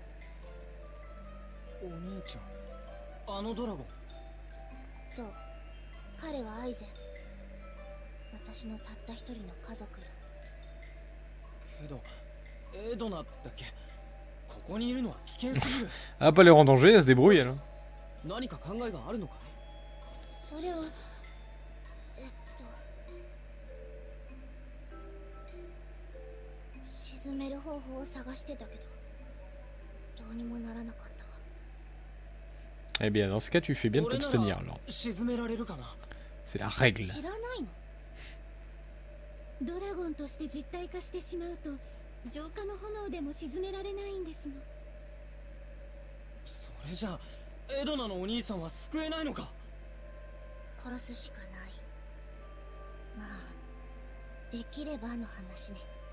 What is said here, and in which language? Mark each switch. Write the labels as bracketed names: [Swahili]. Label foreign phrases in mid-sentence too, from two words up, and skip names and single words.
[Japanese] お兄ちゃん、あのドラゴン。そう、彼はアイゼン。私のたった一人の家族よ。けどエドナだっけ。ここにいるのは危険すぎる。 [French] Ah, pas l'air en danger, elle se débrouille elle. [Japanese] 何か考えがあるのかい。それは沈める方法を探してたけど、どうにもならなかったわ。 [French] Eh bien, dans ce cas, tu fais bien de t'abstenir alors. [Japanese] 沈められるかな。 [French] C'est la règle. [Japanese] 知らないの？ドラゴンとして実体化してしまうと浄化の炎でも沈められないんですの。それじゃあエドナのお兄さんは救えないのか。殺すしかない。まあできればの話ね。